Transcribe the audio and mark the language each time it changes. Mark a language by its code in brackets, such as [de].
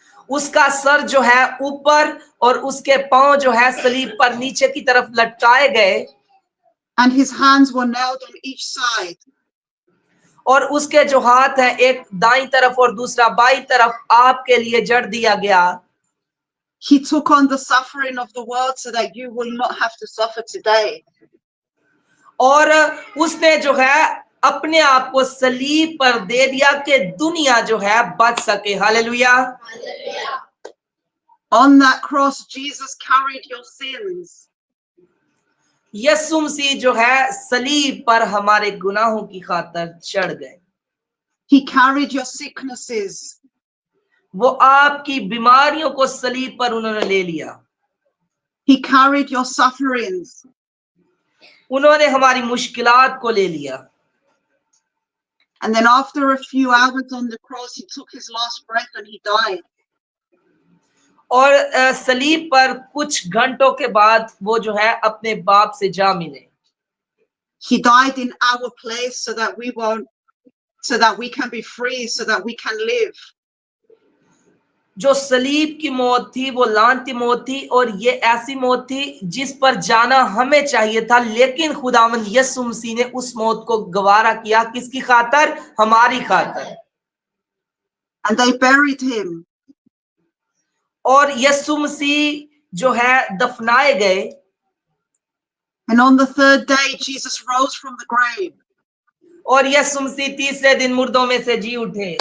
[hi] उसका सर जो है ऊपर और उसके पांव जो है सलीब पर नीचे की तरफ लटकाए गए। [en] And his hands were nailed on each side. [hi] और उसके जो हाथ है, एक दाईं तरफ और दूसरा बाईं तरफ, आपके लिए जड़ दिया गया। [en] He took on the suffering of the world so that you will not have to suffer today. [hi] और उसने जो है अपने आप को सलीब पर दे दिया कि दुनिया जो है बच सके। Hallelujah. [en] On that cross, Jesus carried your sins. [hi] यीशु मसीह जो है सलीब पर हमारे गुनाहों की खातिर चढ़ गए। [en] He carried your sicknesses. [hi] वो आपकी बीमारियों को सलीब पर उन्होंने ले लिया। [en] He carried your sufferings. [hi] उन्होंने हमारी मुश्किलात को ले लिया। [en] And then after a few hours on the cross, he took his last breath and he died. [hi] और सलीब पर कुछ घंटों के बाद वो जो है अपने बाप से जा मिले। [en] He died in our place so that we can be free, so that we can live. [hi] जो सलीब की मौत थी वो लानती मौत थी, और ये ऐसी मौत थी जिस पर जाना हमें चाहिए था, लेकिन खुदावंद यीशु मसीह ने उस मौत को गवारा किया। किसकी खातर? हमारी खातर। [en] And they buried him. [hi] और यीशु मसीह जो है दफनाए गए, [en] And on the third day, Jesus rose from the grave. [hi] और यीशु मसीह तीसरे दिन मुर्दों में से जी उठे।